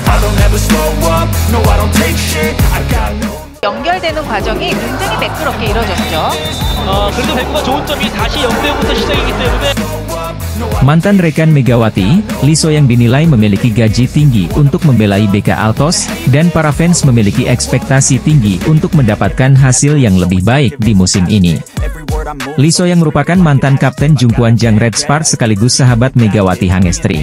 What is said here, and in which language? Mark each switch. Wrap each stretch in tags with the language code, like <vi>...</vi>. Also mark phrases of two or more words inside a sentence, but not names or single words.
<en>don't ever slow up, no I don't take shit, I got no.</en> <ko>연결되는 과정이 굉장히 매끄럽게 이루어졌죠. 그래도 배구가 좋은 점이 다시 0대0부터 시작이기 때문에</ko> <id>Mantan rekan Megawati, Lee So-young dinilai memiliki gaji tinggi untuk membela IBK Altos, dan para fans memiliki ekspektasi tinggi untuk mendapatkan hasil yang lebih baik di musim ini. Lee So-young merupakan mantan kapten Jungkwanjang Red Sparks sekaligus sahabat Megawati Hangestri.</id>